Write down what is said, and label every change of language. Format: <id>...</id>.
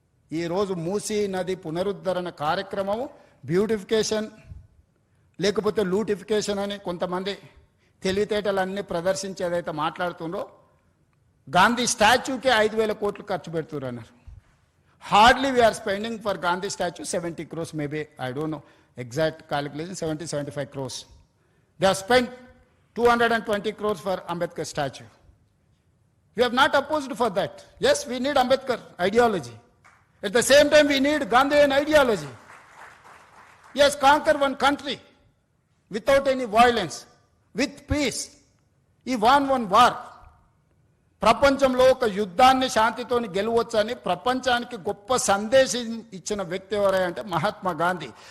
<te>ఈరోజు మూసీ నది పునరుద్ధరణ కార్యక్రమం బ్యూటిఫికేషన్ లేకపోతే లూటిఫికేషన్ అని కొంతమంది తెలివితేటలన్నీ ప్రదర్శించేదైతే మాట్లాడుతుండ్రో, గాంధీ స్టాచ్యూకే 5,000 కోట్లు ఖర్చు పెడుతున్నారు అన్నారు.</te> <en>Hardly we are spending for Gandhi statue 70 crores, maybe I don't know exact calculation, 70-75 crores. They have spent 220 crores for Ambedkar statue. We have not opposed for that. Yes, we need Ambedkar ideology. At the same time, we need Gandhian ideology. Yes, conquer one country without any violence, with peace. He won one war.</en> <te>ప్రపంచంలో ఒక యుద్ధాన్ని శాంతితోని గెలవచ్చని ప్రపంచానికి గొప్ప సందేశం ఇచ్చిన వ్యక్తి ఎవరంటే మహాత్మా గాంధీ.</te>